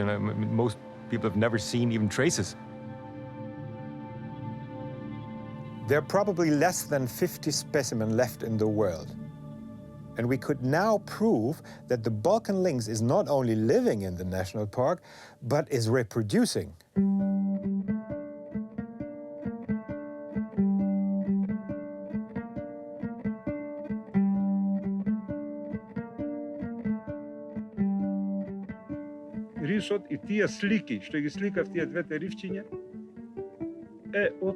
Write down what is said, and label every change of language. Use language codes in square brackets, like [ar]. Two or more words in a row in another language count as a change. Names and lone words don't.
[en] And most people have never seen even traces. There are probably less than 50 specimens left in the world. And we could now prove that the Balkan lynx is not only living in the national park, but is reproducing. [mk] Рисот и тие слики, што ги сликав тие двете ривчиња, од